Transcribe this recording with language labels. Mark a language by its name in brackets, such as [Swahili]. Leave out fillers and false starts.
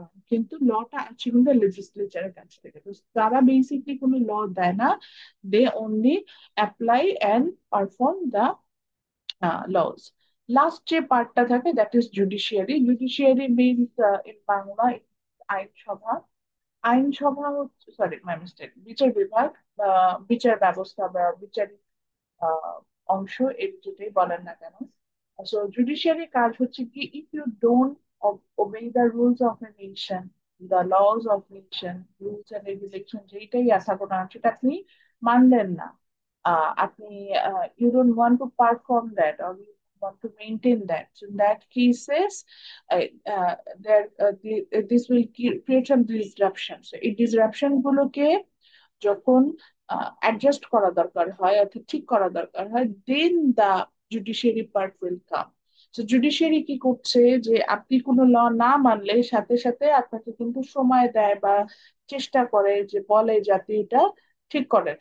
[Bangla] কিন্তু লটা আছে কিন্তু লেজিসলেচারের কাছ থেকে, তো তারা বেসিকলি কোনো ল দেয় না, [English] They only apply and perform the laws. [Bangla] Last যে পার্টটা থাকে, [English] That is judiciary. Judiciary means in Bangla [Bangla] আইনসভা। আইনসভা হচ্ছে, [English] sorry my mistake, [Bangla] বিচার বিভাগ বা বিচার ব্যবস্থা বা বিচারিক আহ, অংশ, এর যেটাই বলেন না কেন। [English] so [Bangla] জুডিশিয়ারি কাজ হচ্ছে কি, [English] if you don't obey the rules of a nation, the laws of nation, rules and regulation [Bangla] যেটাই আছে আপনার, সেটা আপনি মানলেন না, আপনি [English] you don't want to perform that, or you want to maintain that. So in that cases, uh, uh, this will create some disruption. [Bangla] So এই disruption গুলোকে যখন অ্যাডজাস্ট করা দরকার হয়, অর্থাৎ ঠিক করা দরকার হয়, [English] Then the judiciary part will come. [Bangla] তো জুডিশিয়ারি কি করছে, যে আপনি কোনো ল না মানলে সাথে সাথে আপনাকে কিন্তু সময় দেয় বা চেষ্টা করে, যে বলে যাতে এটা ঠিক করেন।